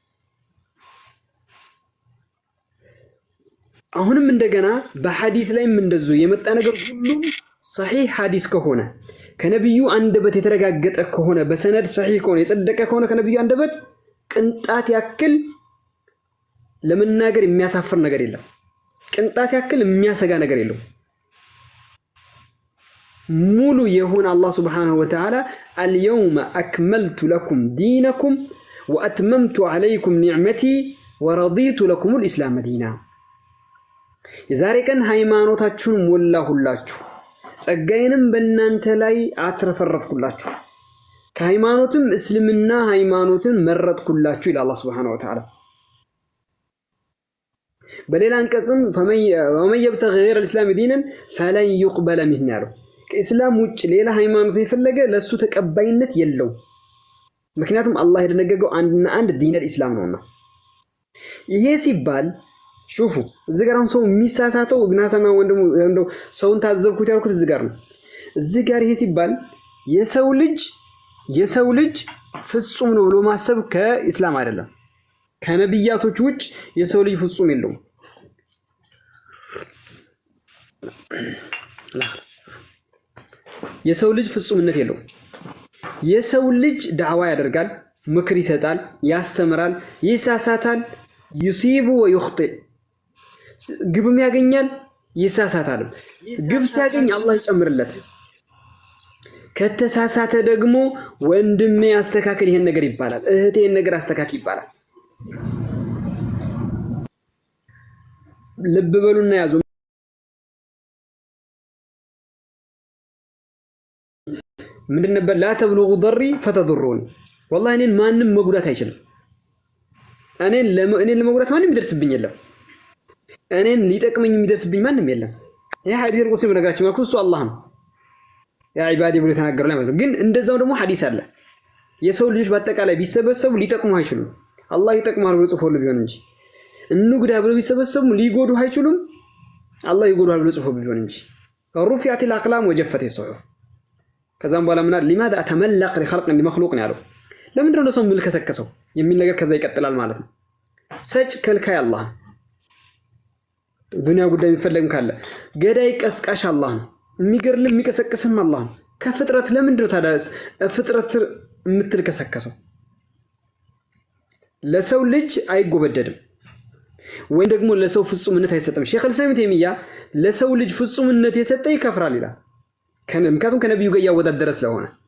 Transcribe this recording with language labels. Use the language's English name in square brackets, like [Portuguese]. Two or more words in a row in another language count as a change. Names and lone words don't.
[Amharic] አሁንም እንደገና በሐዲስ ላይም እንደዚሁ የመጣ ነገር ሁሉ صحيح ሐዲስ ከሆነ ከነብዩ አንደበት የተረጋገጠ ከሆነ በሰነድ صحيح ከሆነ የጸደቀ ከሆነ ከነብዩ አንደበት ቅንጣት ያክል ለመናገር የሚያሳፍር ነገር የለም ቅንጣት ያክል የሚያሰጋ ነገር የለም ሙሉ የሆነ አላህ [Arabic] سبحانه وتعالى اليوم أكملت لكم دينكم وأتممت عليكم نعمتي ورضيت لكم الإسلام دينا [Amharic] የዛሬ ቀን ሃይማኖታችሁን ሞላሁላችሁ ጸጋዬንም በእናንተ ላይ አትረፈረፍኩላችሁ ከሃይማኖትም እስልምና ሃይማኖትን መረጥኩላችሁ ይላል አላህ [Arabic] سبحانه وتعالى [Amharic] በሌላ አንቀጽም [Arabic] فمن يبتغي غير الاسلام دينا فلن يقبل منه [Amharic] ያለው ከእስላም ውጭ ሌላ ሃይማኖት የፈለገ ለሱ ተቀባይነት የለው ምክንያቱም አላህ የደነገገው አንድና አንድ ዲን الاسلام ነውና ይሄ ሲባል ሹፉ እዚህ ጋር ሰው የሚሳሳተው ግናሰማ ወንድሙ እንደው ሰውን ታዘብኩት ያልኩት እዚህ ጋር ነው እዚህ ጋር ይሄ ሲባል የሰው ልጅ ፍጹም ነው ብሎ ማሰብ ከእስላም አይደለም ከነብያቶች ውጭ የሰው ልጅ ፍጹም የለውም የሰው ልጅ ፍጹምነት የለውም የሰው ልጅ ዳዕዋ ያደርጋል ምክር ይሰጣል ያስተምራል ይሳሳታል [Arabic] يصيب ويخطئ [Amharic] ግብም ያገኛል ይሳሳታል ግብ ሲያገኝ አላህ ይጨምርለት ከተሳሳተ ደግሞ ወንድሜ አስተካክል ይሄን ነገር ይባላል እህቴ ይሄን ነገር አስተካክል ይባላል ልብ በሉና ያዙ ምንድን ነበር [Arabic] لا تبلغوا ضري فتضروني والله [Amharic] እኔን ማንንም መጉዳት አይችልም እኔን ለመጉዳት ማንንም ይደርስብኝ የለም እኔን ሊጠቅመኝ የሚደርስብኝ ማንንም የለም ይሄ ሐዲስ ቁርሲ በነገራችን ማለት እሱ አላህ ነው [Arabic] يا عبادي [Amharic] ብሎ ተናገረ ማለት ነው ግን እንደዛው ደግሞ ሐዲስ አለ የሰው ልጆች በአጠቃላይ ቢሰበሰቡ ሊጠቅሙ አይችሉም አላህ ይጠቅማል ብሎ ጽፎል ቢሆን እንጂ እንጉዳ ብሎ ቢሰበሰቡ ሊጎዱ አይችሉም አላህ ይጎዳል ብሎ ጽፎል ቢሆን እንጂ [Arabic] رفعت الاقلام وجفت الصحف [Amharic] ከዛም በኋላ ምናል [Arabic] لماذا اتملق لخلق لمخلوق [Amharic] ያለው ለምንድን ነው ሰው የሚልከሰከሰው የሚል ነገር ከዛ ይቀጥላል ማለት ነው ሰጭ ከልካይ አላህ ዱንያ ጉዳይ የሚፈልግም ካለ ገዳይ ቀስቃሽ አላህ ነው የሚገርልም የሚቀሰቅስም አላህ ነው ከፍጥረት ለምንድን ነው ታዳስ ፍጥረት የምትልከሰከሰው ለሰው ልጅ አይጎበደድም ወይ ደግሞ ለሰው ፍጹምነት አይሰጥም ሼክ አልሰሚት የሚያ ለሰው ልጅ ፍጹምነት የሰጠ ይከፍራል ይላል ምክንያቱም ከነብዩ ጋር ያወዳደረ ስለሆነ